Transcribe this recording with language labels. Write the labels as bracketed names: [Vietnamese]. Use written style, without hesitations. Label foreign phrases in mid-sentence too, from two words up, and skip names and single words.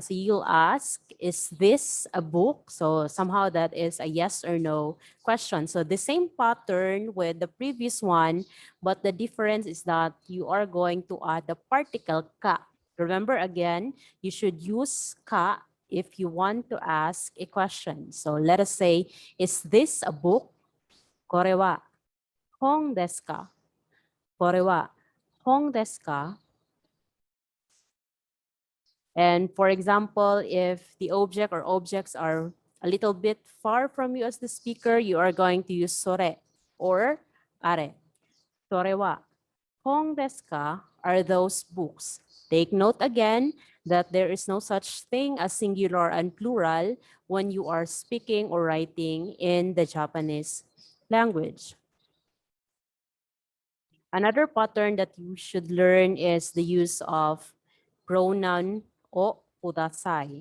[English] So you'll ask, is this a book? So somehow that is a yes or no question. So the same pattern with the previous one, but the difference is that you are going to add the particle ka. Remember again, you should use ka if you want to ask a question. So let us say, is this a book? [Japanese] Kore wa hong desu ka? Kore wa hong desu ka? [English] And for example, if the object or objects are a little bit far from you as the speaker, you are going to use sore or are. [Japanese] Sore wa hong desu ka [English] are those books. Take note again that there is no such thing as singular and plural when you are speaking or writing in the Japanese language. Another pattern that you should learn is the use of pronoun [Japanese] o kudasai.